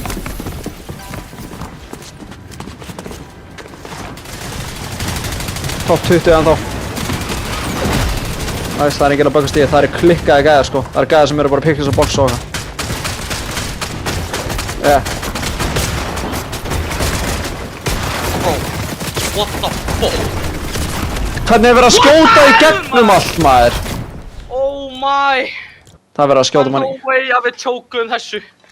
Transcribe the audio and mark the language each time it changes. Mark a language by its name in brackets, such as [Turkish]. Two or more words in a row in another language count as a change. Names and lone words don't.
[Icelandic] Top 20 ennþá. Það er enginn að böggast í, það er klikkaði gæðar sko. Það er gæðar sem eru bara að pikka þess að boxa og eitthvað. [English] What the fuck? [Icelandic] Hvernig er verið að skjóta í gegnum allt, maður? [English] Oh my! [Icelandic] Það er verið að skjóta manni. [English] No way [Icelandic] að við tjókuðum þessu.